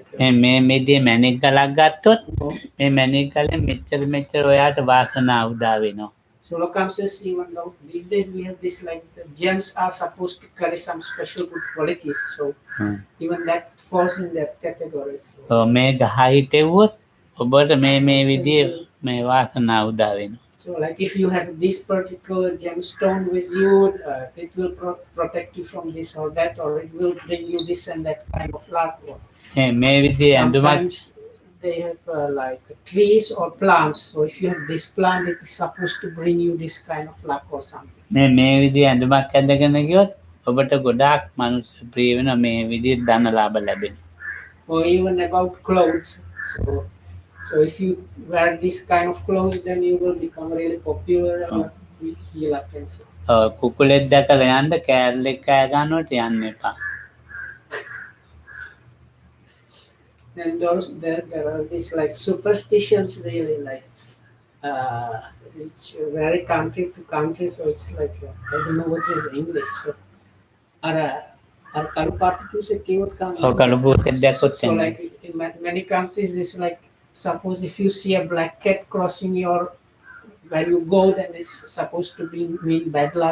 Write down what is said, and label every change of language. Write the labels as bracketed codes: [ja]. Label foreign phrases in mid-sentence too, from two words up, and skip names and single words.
[si] මේ මැණික් ගලක් ගත්තොත් මේ මැණික් ගලෙන් මෙච්චර ඔයාට වාසනාව උදා වෙනවා. [en] So Lokan says even though these days we have this like the gems are supposed to carry some special good qualities. So even that falls in that category. So [si] මේ ගහ හිටෙව්වොත් ඔබට මේ විදිහේ මේ වාසනාව උදා වෙනවා. [en] So like if you have this particular gemstone with you, it will protect you from this or that, or it will bring you this and that kind of luck. [si] මේ විදිහේ [en] Sometimes they have like trees or plants. So if you have this plant, it is supposed to bring you this kind of luck or something. [si] මේ විදිහේ ඇඳුමක් ඇඳගෙන ගියොත් ඔබට ගොඩාක් මනුස්ස ප්‍රිය වෙන මේ විදිහේ ධන ලාභ ලැබෙනවා. [en] Or even about clothes. So if you wear this kind of clothes, then you will become really popular and feel attention. [si] කුකුලෙක් දැකලා යන්න කෑල්ලෙක් කෑ ගන්නවට යන්න එපා. [en] And there are these like superstitions really like which vary country to country. So it's like I don't know what is English. So So like in many countries, it's like suppose if you see a black cat crossing your where you go, then it's supposed to mean bad luck.